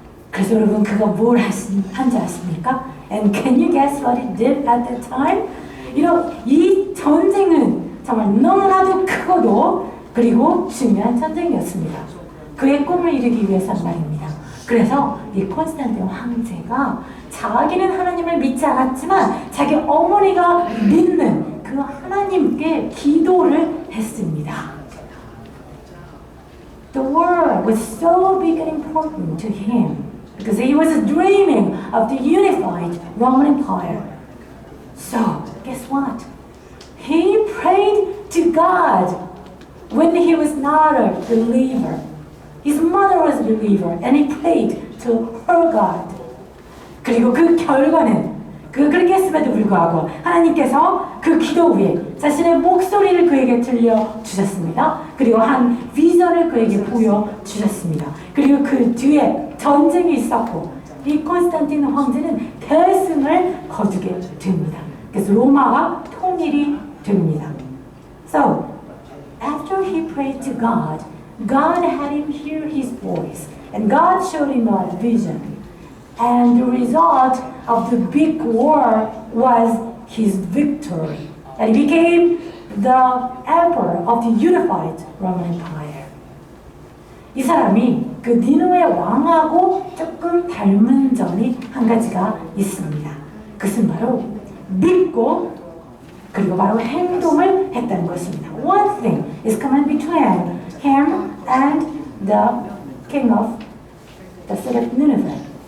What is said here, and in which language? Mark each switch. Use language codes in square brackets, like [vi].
[ko] 그래서 여러분 그가 뭘 한지 아십니까? [en] And can you guess what he did at that time? [ko] 이 전쟁은 정말 너무나도 크고도 그리고 중요한 전쟁이었습니다. 그의 꿈을 이루기 위해서 말입니다. 그래서 이 콘스탄틴 황제가 자기는 하나님을 믿지 않았지만 자기 어머니가 믿는 그 하나님께 기도를 했습니다. [en] The world was so big and important to him because he was dreaming of the unified Roman Empire. So, guess what? He prayed to God when he was not a believer. His mother was a believer and he prayed to her God. [ko] 그리고 그 결과는 그렇게 했음에도 불구하고 하나님께서 그 기도 후에 자신의 목소리를 그에게 들려주셨습니다. 그리고 한 비전을 그에게 보여주셨습니다. 그리고 그 뒤에 전쟁이 있었고 이 콘스탄틴 황제는 대승을 거두게 됩니다. 그래서 로마가 통일이 됩니다. [en] So, after he prayed to God, God had him hear his voice and God showed him a vision. And the result of the big war was his victory. And he became the emperor of the unified Roman Empire. [ko] 이 사람이 그 니누의 왕하고 조금 닮은 점이 한 가지가 있습니다. 그것은 바로 믿고 그리고 바로 행동을 했다는 것입니다. [en] One thing is common between him and the king of the city of Nineveh.